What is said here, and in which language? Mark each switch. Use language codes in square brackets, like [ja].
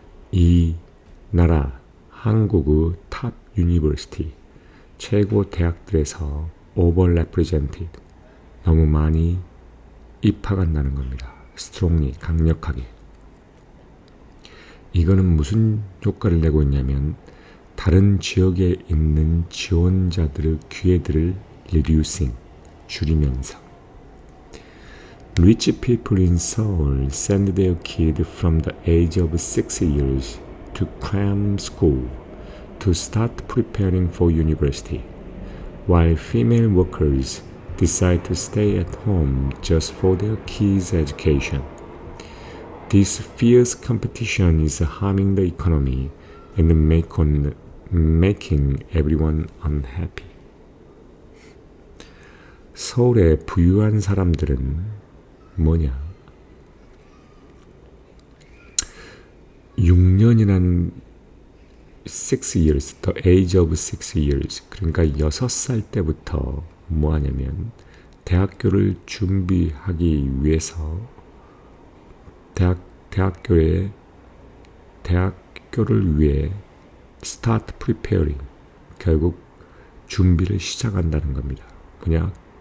[ko] 이 나라 한국의 탑 유니버시티 최고 대학들에서 overrepresented 너무 많이 입학한다는 겁니다. strongly 강력하게. 이거는 무슨 효과를 내고 있냐면 다른 지역에 있는 지원자들의 기회들을 reducing 줄이면서 [en] Rich people in Seoul send their kid from the age of 6 years to cram school to start preparing for university, while female workers decide to stay at home just for their kids' education. This fierce competition is harming the economy and making everyone unhappy. [ko] 서울의 부유한 사람들은 뭐냐? [en] 6년이란 6 years, the age of 6 years. [ko] 그러니까 6살 때부터 뭐 하냐면 대학교를 준비하기 위해서 대학교를 위해 [en] start preparing, [ko] 결국 준비를 시작한다는 겁니다. 뭐냐?